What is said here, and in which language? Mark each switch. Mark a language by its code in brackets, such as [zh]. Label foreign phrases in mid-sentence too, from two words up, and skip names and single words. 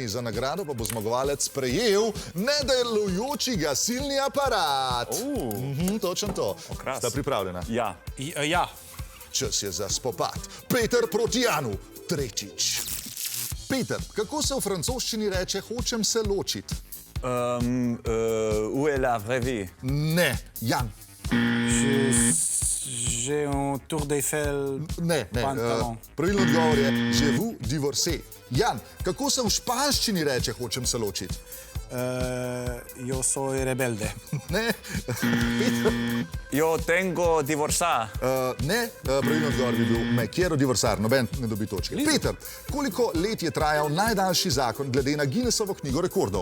[sl] Za nagrado pa bo zmagovalec prejel nedelujoči gasilni aparat. Točno to. Sta pripravljena? Ja. Ja. Čas je za spopad. Peter proti Janu, tretjič. Peter, kako se v francoščini reče hočem se ločiti? [fr] Où est la vraie vie? [sl] Ne, Jan. [fr] J'ai un tour d'Eiffel [sl] Ne, pantalon. pravilno odgovor je [fr] je vous divorcé. [sl] Jan, kako se v španščini reče hočem se ločiti? [es] Yo soy rebelde. [sl] Ne, Peter. [es] Yo tengo divorza. [sl] Ne, pravilno odgovor bi bil [es] me quiero divorcar, [sl] noben ne dobi točke. Peter, koliko let je trajal najdaljši zakon glede na Guinnessovo knjigo rekordov?